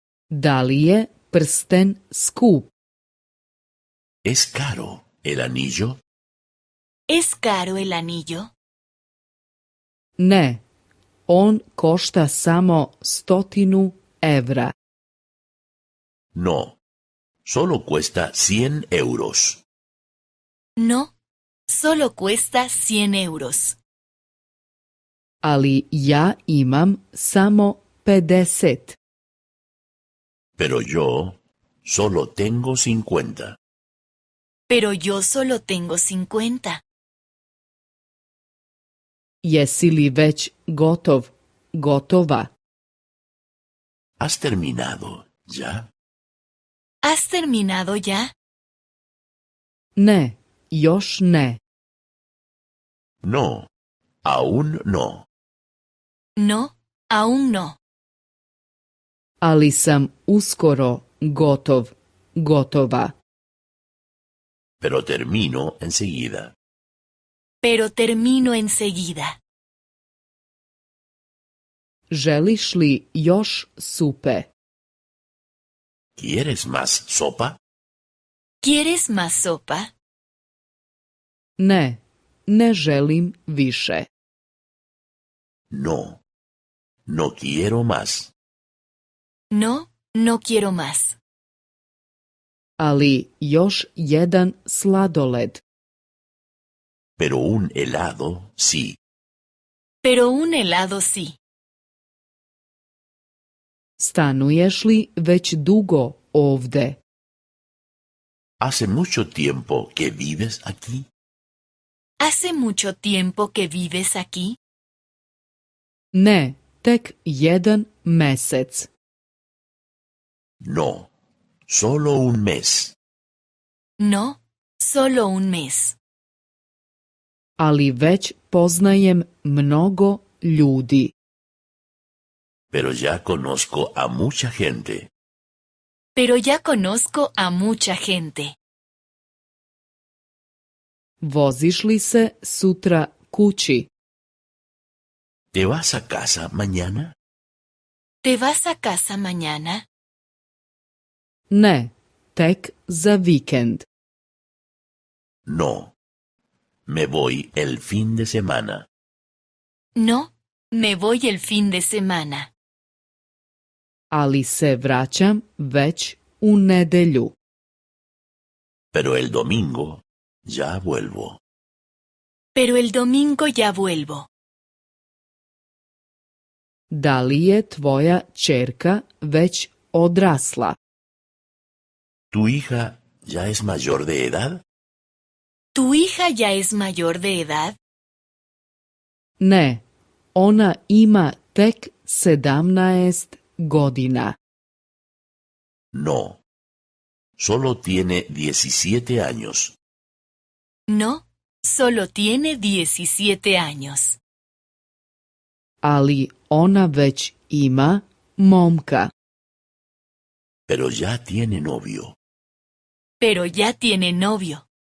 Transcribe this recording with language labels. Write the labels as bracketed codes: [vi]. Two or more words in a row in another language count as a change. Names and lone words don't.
[sr] Da li je prsten skup? [es] ¿Es caro el anillo? ¿Es caro el anillo? [sr] Ne, on košta samo 100 evra. [es] No, solo cuesta 100 euros. No, solo cuesta 100 euros. [sr] Ali ja imam samo 50. [es] Pero yo solo tengo 50. Pero yo solo tengo 50. [sr] Jesi li već gotova? [es] ¿Has terminado ya? ¿Has terminado ya? [sr] Ne, još ne. [es] No, aún no. No, aún no. [sr] Ali sam uskoro gotova. [es] Pero termino enseguida. Pero termino enseguida. [sr] Želiš li još supe? [es] ¿Quieres más sopa? ¿Quieres más sopa? [sr] Ne, ne želim više. [es] No, no quiero más. No, no quiero más. [sr] Ali još jedan sladoled. [es] Pero un helado sí. Pero un helado sí. [sr] Stanuješ li već dugo ovde? [es] ¿Hace mucho tiempo que vives aquí? ¿Hace mucho tiempo que vives aquí? [sr] Ne, tek 1 mesec. [es] No, solo un mes. No, solo un mes. [sr] Ali već poznajem mnogo ljudi. [es] Pero ya conozco a mucha gente. Pero ya conozco a mucha gente. [sr] Voziš li se sutra kući? [es] ¿Te vas a casa mañana? ¿Te vas a casa mañana? [sr] Ne, tek za vikend. [es] No, me voy el fin de semana. No, me voy el fin de semana. [sr] Ali se vraćam već u nedelju. [es] Pero el domingo ya vuelvo. Pero el domingo ya vuelvo. [sr] Da li je tvoja ćerka već odrasla? [es] ¿Tu hija ya es mayor de edad? ¿Tu hija ya es mayor de edad? [sr] Ne, ona ima tek 17 godina. [es] No, solo tiene 17 años. No, solo tiene 17 años. [sr] Ali ona već ima momka. [es] Pero ya tiene novio. Pero ya tiene novio.